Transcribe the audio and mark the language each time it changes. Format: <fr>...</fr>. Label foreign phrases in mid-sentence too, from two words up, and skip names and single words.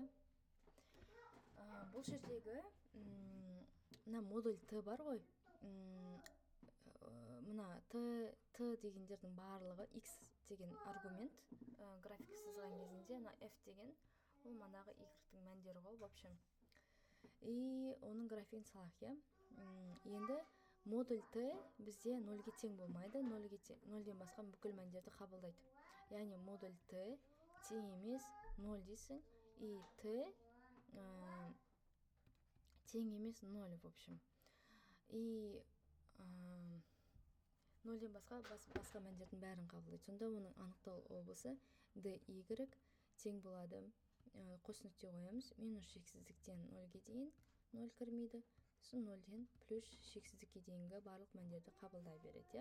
<kk>Бұл жердегі мына модуль t бар ғой. Мына t дегендердің барлығы x деген аргумент график сызған кезінде, мына f деген ол манағы y-тің мәндері ғой,</kk> <ru>в общем.</ru> <kk>И оның графигін салақ, иә. Енді модуль t бізде 0-ге тең болмайды, 0-ден басқа бүкіл мәндерді қабылдайды. Яғни модуль t тең емес 0 дейсің, и t тең емес 0,</kk> <ru>в общем.</ru> <kk>И 0-ден басқа мәндердің бәрін қабылдайды. Сонда оның анықталу облысы dy тең болады. Қос нүкте қоямыз. Минус шексіздіктен 0-ге дейін 0 кірмейді. Сосын 0-ден плюс шексіздікке дейінгі барлық мәндерді қабылдай береді.</kk>